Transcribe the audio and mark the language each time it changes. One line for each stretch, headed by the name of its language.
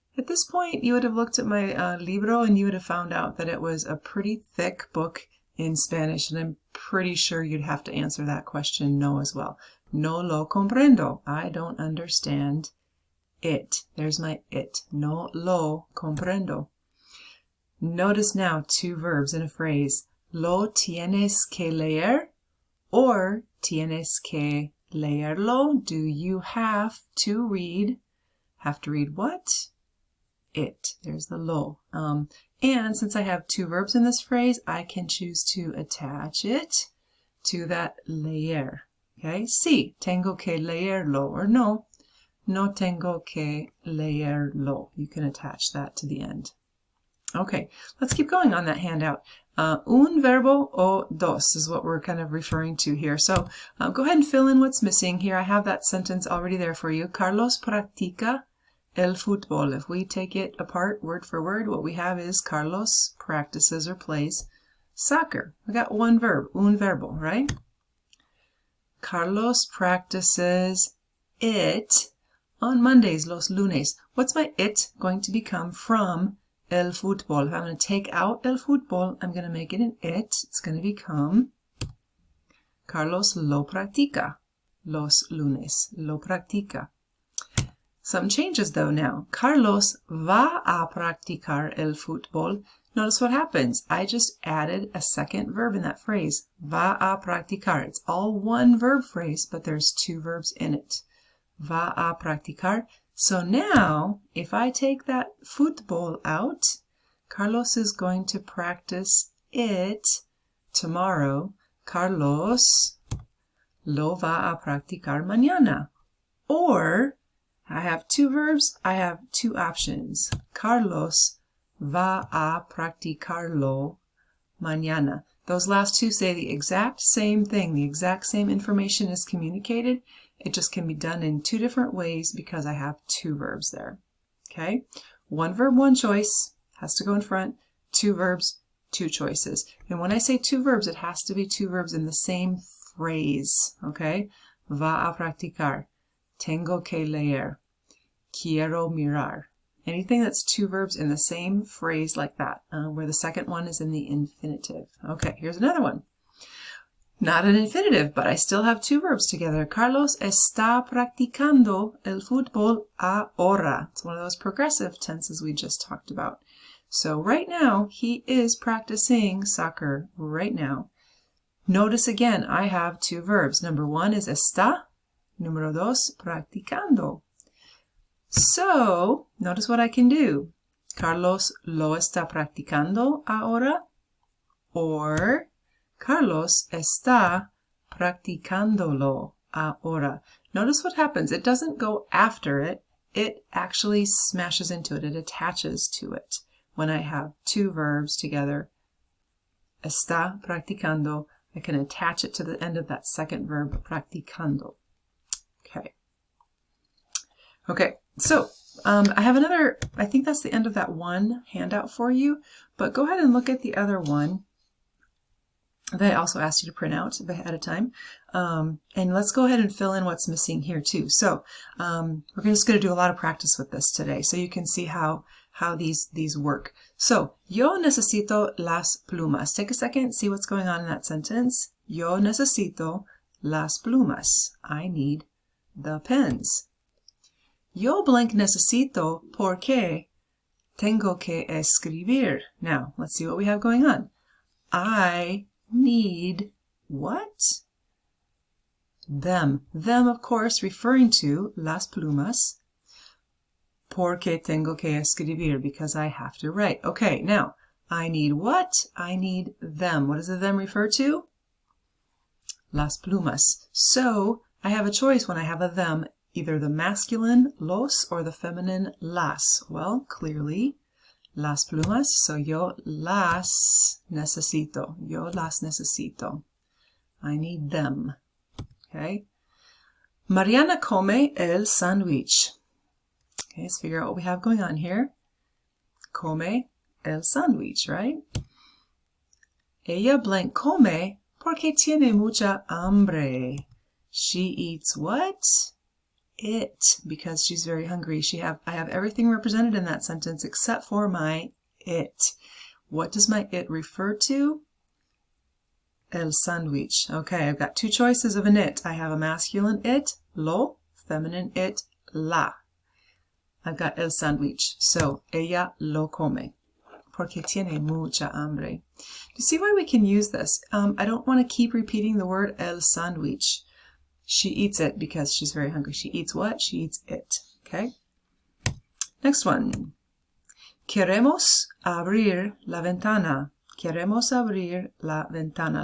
English: At this point, you would have looked at my libro and you would have found out that it was a pretty thick book in Spanish, and I'm pretty sure you'd have to answer that question no as well.
Spanish: No lo comprendo.
English: I don't understand it. There's my it.
Spanish: No lo comprendo.
English: Notice now two verbs in a phrase.
Spanish: Lo tienes que leer or tienes que leerlo.
English: Do you have to read? Have to read what? It. There's the lo. And since I have two verbs in this phrase, I can choose to attach it to that leer. Okay?
Spanish: Sí, tengo que leerlo, or no tengo que leerlo.
English: You can attach that to the end. Okay, let's keep going on that handout.
Spanish: Un verbo o dos
English: is what we're kind of referring to here. So go ahead and fill in what's missing here. I have that sentence already there for you.
Spanish: Carlos practica el fútbol.
English: If we take it apart word for word, what we have is Carlos practices or plays soccer. We got one verb,
Spanish: un verbo,
English: right? Carlos practices it on Mondays,
Spanish: los lunes.
English: What's my it going to become from el fútbol? If I'm going to take out el fútbol, I'm going to make it an it. It's going to become
Spanish: Carlos lo practica los lunes. Lo practica.
English: Some changes though now.
Spanish: Carlos va a practicar el fútbol.
English: Notice what happens. I just added a second verb in that phrase.
Spanish: Va a practicar.
English: It's all one verb phrase, but there's two verbs in it.
Spanish: Va a practicar.
English: So now, if I take that fútbol out, Carlos is going to practice it tomorrow.
Spanish: Carlos lo va a practicar mañana.
English: Or, I have two verbs, I have two options.
Spanish: Carlos va a practicarlo mañana.
English: Those last two say the exact same thing. The exact same information is communicated. It just can be done in two different ways because I have two verbs there. Okay? One verb, one choice has to go in front. Two verbs, two choices. And when I say two verbs, it has to be two verbs in the same phrase.
Spanish: Okay? Va a practicar. Tengo que leer. Quiero mirar.
English: Anything that's two verbs in the same phrase like that, where the second one is in the infinitive. Okay, here's another one. Not an infinitive, but I still have two verbs together.
Spanish: Carlos está practicando el fútbol ahora.
English: It's one of those progressive tenses we just talked about. So right now, he is practicing soccer right now. Notice again, I have two verbs. Number one is
Spanish: está. Número dos, practicando.
English: So, notice what I can do.
Spanish: Carlos lo está practicando ahora, or Carlos está practicándolo ahora.
English: Notice what happens. It doesn't go after it. It actually smashes into it. It attaches to it. When I have two verbs together, está practicando, I can attach it to the end of that second verb, practicando. Okay, so I have another, I think that's the end of that one handout for you, but go ahead and look at the other one that I also asked you to print out ahead of time. And let's go ahead and fill in what's missing here too. So we're just going to do a lot of practice with this today so you can see how these work.
Spanish: So, yo necesito las plumas.
English: Take a second, see what's going on in that sentence.
Spanish: Yo necesito las plumas.
English: I need the pens.
Spanish: Yo blank necesito porque tengo que escribir.
English: Now, let's see what we have going on. I need what? Them. Them, of course, referring to las plumas.
Spanish: Porque tengo que escribir,
English: because I have to write. Okay, now, I need what? I need them. What does the them refer to? Las plumas. So, I have a choice when I have a them, either the masculine los or the feminine las.
Spanish: Well, clearly, las plumas. So yo las necesito. Yo las necesito.
English: I need them. Okay.
Spanish: Mariana come el sándwich.
English: Okay, let's figure out what we have going on here.
Spanish: Come el sándwich, right? Ella blank come porque tiene mucha hambre.
English: She eats what? It, because she's very hungry. I have everything represented in that sentence except for my it. What does my it refer to? El sándwich. Okay, I've got two choices of an it. I have a masculine it, lo, feminine it, la. I've got el sándwich. So,
Spanish: ella lo come. Porque tiene mucha hambre.
English: You see why we can use this? I don't want to keep repeating the word el sándwich. She eats it because she's very hungry. She eats what? She eats it. Okay? Next one.
Spanish: Queremos abrir la ventana. Queremos abrir la ventana.